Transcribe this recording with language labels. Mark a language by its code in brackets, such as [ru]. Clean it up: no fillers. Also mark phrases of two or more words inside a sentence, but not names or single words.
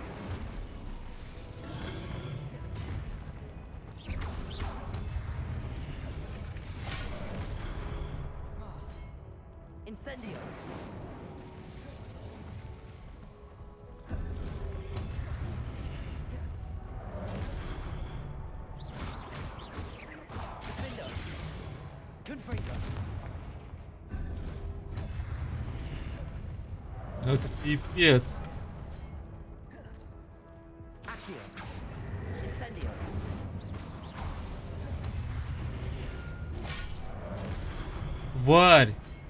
[la] Incendio. Defendo. Confringo. [ru] Ну это пипец. [la] Accio. Incendio. [ru] Тварь.